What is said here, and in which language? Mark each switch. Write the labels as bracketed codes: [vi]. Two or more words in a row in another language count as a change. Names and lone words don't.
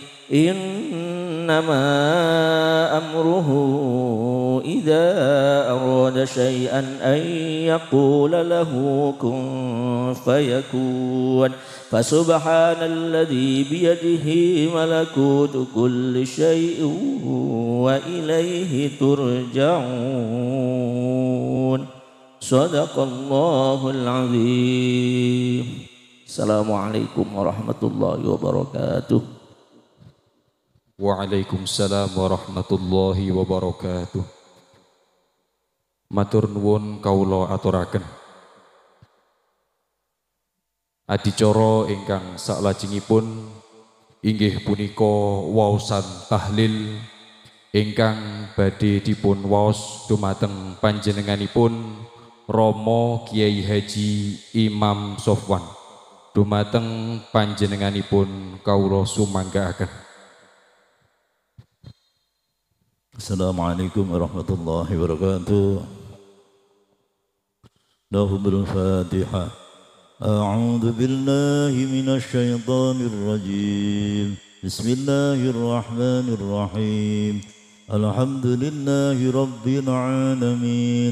[ar] إنما أمره إذا أراد شيئا أن يقول له كن فيكون فسبحان الذي بيده ملكوت كل شيء وإليه ترجعون صدق الله العظيم. السلام عليكم ورحمة الله وبركاته. وعليكم السلام ورحمة الله وبركاته. [jv] Matur nuwun kawula aturaken. Adicara ingkang saklajengipun inggih punika waosan tahlil ingkang badhe dipun waos dumateng panjenenganipun Rama Kiai Haji Imam Sofwan. Dumateng panjenenganipun kawula sumanggaaken. [ar] السلام عليكم ورحمة الله وبركاته. نحمل الفاتحة. أعوذ بالله من الشيطان الرجيم. بسم الله الرحمن الرحيم. الحمد لله رب العالمين.